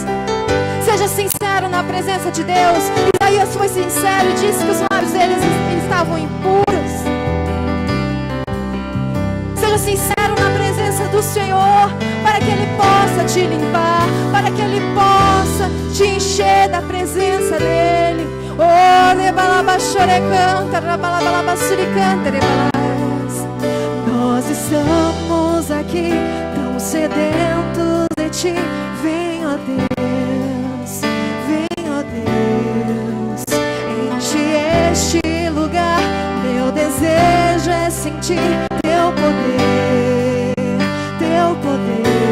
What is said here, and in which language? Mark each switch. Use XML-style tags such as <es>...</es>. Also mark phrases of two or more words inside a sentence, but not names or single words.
<pt>Seja sincero na presença de Deus. Isaías foi sincero e disse que os lábios deles estavam impuros. Seja sincero na presença do Senhor, para que Ele possa te limpar, para que Ele possa te encher da presença dEle. Oh, rebalaba chorecanta, rabalabalaba suricanta, rebalás. Nós estamos aqui tão sedentos de Ti. Vem, ó Deus, vem, ó Deus, enche este lugar. Meu desejo é sentir Teu poder, Teu poder.</pt>